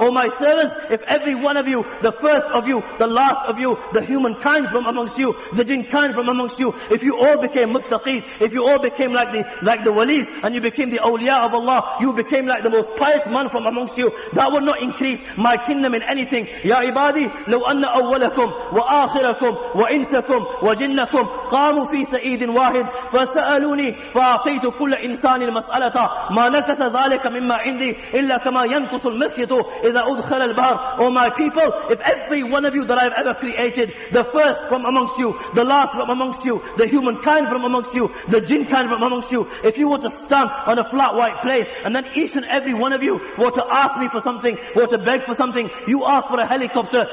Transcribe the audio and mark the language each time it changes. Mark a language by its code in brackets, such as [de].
[en] O my servants, if every one of you, the first of you, the last of you, the humankind from amongst you, the jinn kind from amongst you, if you all became muttaqeen, if you all became like the walis, and you became the awliya of Allah, you became like the most pious man from amongst you, that would not increase my kingdom in anything. [ar] Ya ibadi, law anna awwalakum wa akhirakum wa insakum وجنكم قاموا في سعيد واحد فسألوني فأعطيت كل إنسان المسألة ما نكس ذلك مما عندي إلا كما ينقص المسجد إذا أدخل البحر. [en] O my people, if every one of you that I have ever created, the first from amongst you, the last from amongst you, the humankind from amongst you, the jinn kind from amongst you, if you were to stand on a flat white place and then each and every one of you were to ask me for something, were to beg for something, you ask for a helicopter,